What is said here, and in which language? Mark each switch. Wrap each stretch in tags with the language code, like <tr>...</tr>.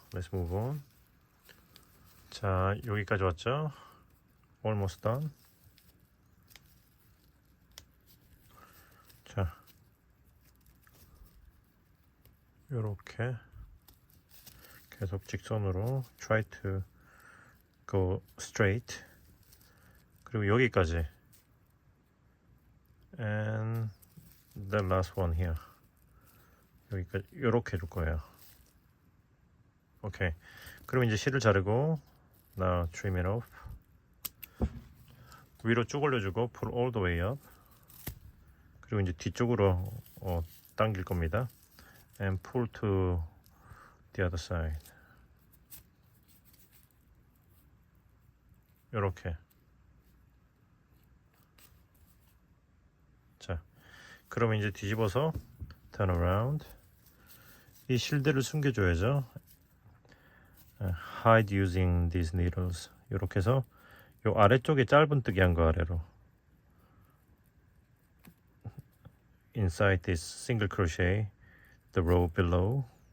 <en>Let's move on.</en> <ko>자, 여기까지 왔죠?</ko> <en>Almost done.</en> <ko>자, 요렇게 계속 직선으로</ko> <en>try to go straight.</en> <ko>그리고 여기까지</ko> <en>and the last one here.</en> <ko>여기까지 요렇게 해줄 거예요. 오케이. 그럼 이제 실을 자르고</ko> <en>now trim it off.</en> <ko>위로 쭉 올려주고</ko> <en>pull all the way up.</en> <ko>그리고 이제 뒤쪽으로 당길 겁니다.</ko> <en>And pull to the other side.</en> <ko>요렇게. 자, 그러면 이제 뒤집어서</ko> <en>turn around.</en> <ko>이 실들을 숨겨줘야죠.</ko> <en>Hide using these needles.</en> <ko>요렇게 해서 요 아래쪽에 짧은뜨기 한 거 아래로.</ko> <en>Inside this single crochet, the row below.</en>